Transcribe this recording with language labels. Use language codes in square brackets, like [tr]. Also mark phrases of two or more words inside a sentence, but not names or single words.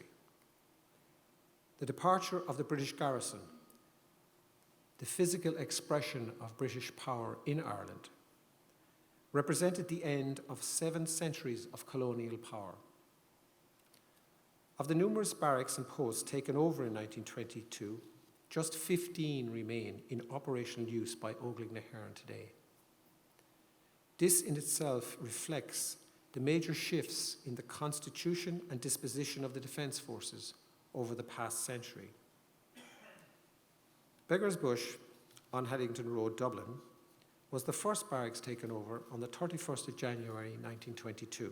[en] The departure of the British garrison, the physical expression of British power in Ireland, represented the end of 7 centuries of colonial power. Of the numerous barracks and posts taken over in 1922, just 15 remain in operational use by Óglaigh na hÉireann today. This in itself reflects the major shifts in the constitution and disposition of the Defence Forces over the past century. Beggars Bush on Haddington Road, Dublin, was the first barracks taken over on the 31st of January 1922.